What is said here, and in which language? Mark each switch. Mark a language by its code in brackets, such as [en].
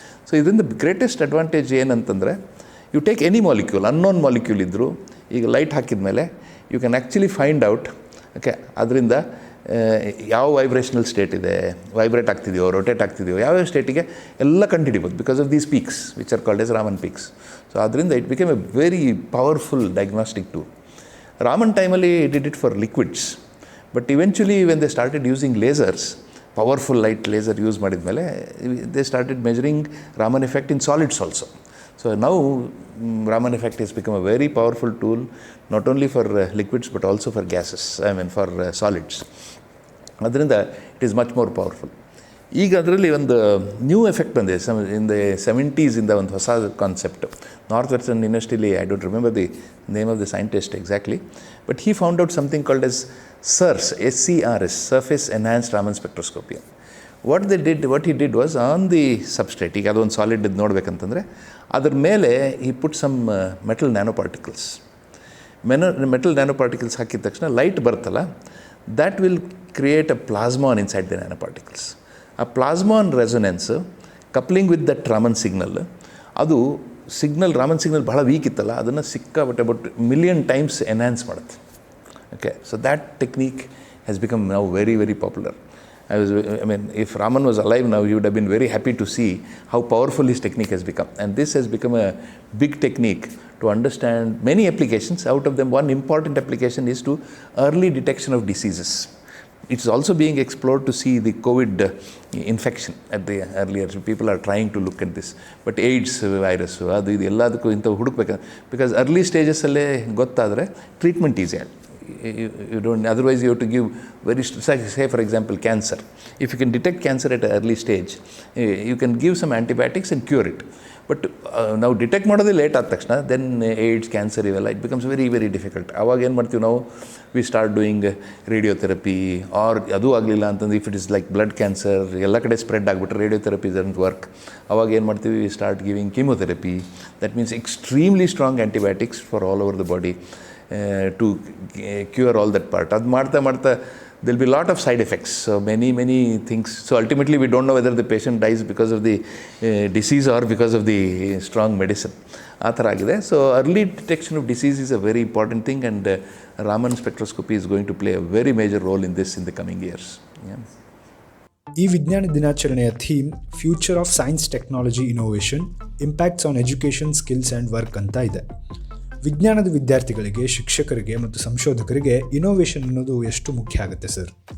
[en] so [kn] ಇದರಿಂದ [en] greatest advantage [kn] ಏನಂತಂದರೆ, [en] you take any molecule, unknown molecule [kn] ಇದ್ದರೂ ಈಗ [en] light [kn] ಹಾಕಿದ ಮೇಲೆ [en] you can actually find out, okay, [kn] ಅದರಿಂದ ಯಾವ [en] vibrational state [kn] ಇದೆ, [en] vibrate [kn] ಆಗ್ತಿದೆಯೋ, [en] rotate ಆಗ್ತಿದೆಯೋ, [kn] ಯಾವ್ಯಾವ ಸ್ಟೇಟಿಗೆ ಎಲ್ಲ ಕಂಡುಹಿಡಿಬೋದು [en] Because of these peaks which are called as Raman peaks. So [kn] ಅದರಿಂದ [en] It became a very powerful diagnostic tool. Raman [kn] ಟೈಮಲ್ಲಿ [en] did it for liquids, but eventually when they started using lasers, powerful light laser [kn] use ಮಾಡಿದ ಮೇಲೆ [en] They started measuring Raman effect in solids also. So now Raman effect has become a very powerful tool, not only for liquids but also for gases, I mean for solids. [kn] ಅದರಿಂದ [en] It is much more powerful. [kn] ಈಗ ಅದರಲ್ಲಿ ಒಂದು [en] new effect [kn] ಬಂದಿದೆ. [en] in the 70s [kn] ಇಂದ ಒಂದು ಹೊಸ [en] Concept. North western [kn] ಯೂನಿವರ್ಸಿಟಿಲಿ, [en] I don't remember the name of the scientist exactly, but he found out something called as SERS, SCRS, Surface Enhanced Raman Spectroscopy. What he did was, on the substrate, [kn] ಈಗ ಅದೊಂದು solid ಇದು ನೋಡ್ಬೇಕಂತಂದರೆ ಅದ್ರ ಮೇಲೆ [en] he put some metal nanoparticles. Metal nanoparticles [kn] ಹಾಕಿದ ತಕ್ಷಣ light ಬರ್ತಲ್ಲ, [en] that will create a plasmon inside the nanoparticles. [kn] ಆ [en] plasmon resonance coupling with that Raman signal, [kn] ಅದು ರಾಮನ್ ಸಿಗ್ನಲ್ ಬಹಳ [en] weak [kn] ಇತ್ತಲ್ಲ, ಅದನ್ನು ಸಿಕ್ಕಾಬಟ್ಟೆ [en] but million times enhance [kn] ಮಾಡುತ್ತೆ. [en] Okay, so that technique has become now very, very popular. I mean, if Raman was alive now, he would have been very happy to see how powerful his technique has become. And this has become a big technique to understand many applications. Out of them, one important application is to early detection of diseases. It's also being explored to see the COVID infection at the earlier. People are trying to look at this. But AIDS virus, [kn] ಅದು ಇದು ಎಲ್ಲದಕ್ಕೂ ಇಂಥವು ಹುಡುಕ್ಬೇಕಂದ್ರೆ, [en] because early ಸ್ಟೇಜಸ್ಸಲ್ಲೇ [kn] ಗೊತ್ತಾದರೆ [en] Treatment easy. You don't, otherwise you have to give very, say for example cancer. If you can detect cancer at an early stage, you can give some antibiotics and cure it. But now detect [kn] ಮಾಡೋದೇ late ಆದ ತಕ್ಷಣ, [en] then AIDS, cancer [kn] ಇವೆಲ್ಲ [en] it becomes very, very difficult. [kn] ಅವಾಗ ಏನು ಮಾಡ್ತೀವಿ ನಾವು, [en] we start doing radiotherapy, or [kn] ಅದು ಆಗಲಿಲ್ಲ ಅಂತಂದ್ರೆ [en] if it is like blood cancer, [kn] ಎಲ್ಲ ಕಡೆ ಸ್ಪ್ರೆಡ್ ಆಗಿಬಿಟ್ರೆ [en] radiotherapy doesn't work. [kn] ಅವಾಗ ಏನು ಮಾಡ್ತೀವಿ, [en] we start giving chemotherapy. That means extremely strong antibiotics for all over the body. To cure all that part. [kn] ಅದು ಮಾಡ್ತಾ [en] there will be a lot of side effects. So many things. So ultimately we don't know whether the patient dies because of the disease or because of the strong medicine. [kn] ಆ ಥರ ಆಗಿದೆ. [en] So early detection of disease is a very important thing, and Raman spectroscopy is going to play a very major role in this in the coming years. Yeah. [kn] ಈ ವಿಜ್ಞಾನ ದಿನಾಚರಣೆಯ [en] theme future of science technology innovation impacts on education skills and work [kn] ಅಂತ ಇದೆ. ವಿಜ್ಞಾನದ ವಿದ್ಯಾರ್ಥಿಗಳಿಗೆ, ಶಿಕ್ಷಕರಿಗೆ ಮತ್ತು ಸಂಶೋಧಕರಿಗೆ ಇನೋವೇಷನ್ ಅನ್ನೋದು ಎಷ್ಟು ಮುಖ್ಯ ಆಗುತ್ತೆ ಸರ್?